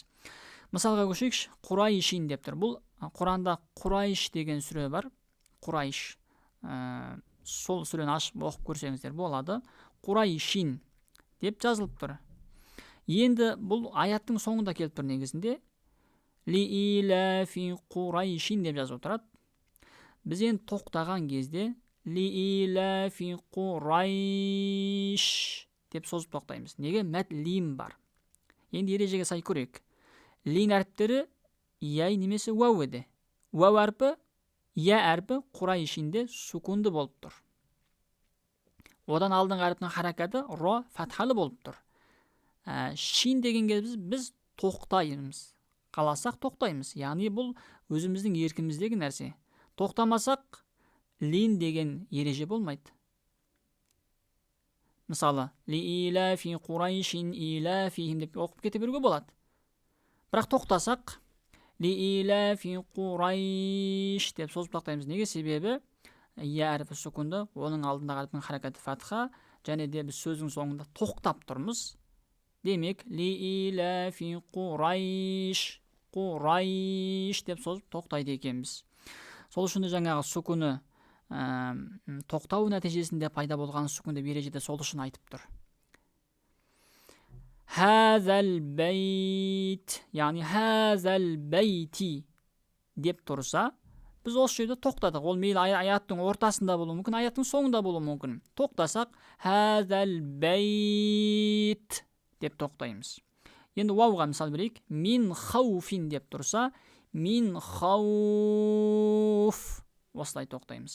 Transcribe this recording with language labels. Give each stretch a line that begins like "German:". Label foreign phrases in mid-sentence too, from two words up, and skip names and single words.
Kazakh: Мысалға көшейікші, Құрайшин деп тұр. Бұл Құранда Құрайш деген сүре бар. Құрайш. Сол сүрені ашып оқып көрсеңіздер болады. Құрайшин деп жазылып тұр. Енді бұл аяттың соңында келіп тұр негізінде.
Arabic: لإيلاف قريش
Kazakh: деп жазып тұрады. Біз енді тоқтаған кезде
Arabic: لإيلاف قريش
Kazakh: деп созып тоқтаймыз. Неге? Мәд лим бар. Енді ережеге сай көрейік. Лин әріптері яй немесе уәу еді. Уәу әрпі, я әрпі Құрайшинде сукунды болып тұр. Одан алдыңғы әріптің харакаты ро фатхалы болып тұр. Шин деген кезде біз тоқтаймыз. Қаласақ тоқтаймыз. Яғни бұл өзіміздің еркіміздегі нәрсе. Тоқтамасақ, лин деген ереже болмайды. Мысалы,
Arabic: لإيلاف قريش إيلافهم
Kazakh: деп оқып кете беруге болады. Бірақ тоқтасақ,
Arabic: لإيلاف قريش
Kazakh: деп созып тоқтаймыз. Неге? Себебі я әріпі сукунды, оның алдындағы әріптің харакаты фатха, және де біз сөздің соңында тоқтап тұрмыз. Демек,
Arabic: لإيلاف قريش
Kazakh: деп созып тоқтайды екенбіз. Сол үшін жаңағы сукуны тоқтау нәтижесінде пайда болған сукун деп ережеде сол үшін айтып тұр.
Arabic: هذا البيت,
Uzbek: ya'ni
Arabic: هذا البيت
Uzbek: deb tursa, biz o'sha yerda to'xtadik. Ол meyli oyatning o'rtasida bo'lishi mumkin, oyatning so'ngida bo'lishi mumkin. To'xtasak,
Arabic: هذا البيت
Uzbek: deb to'xtaymiz. Endi vavga misol beraylik.
Arabic: من خوف
Uzbek: deb tursa,
Arabic: من خوف
Uzbek: oslay to'xtaymiz.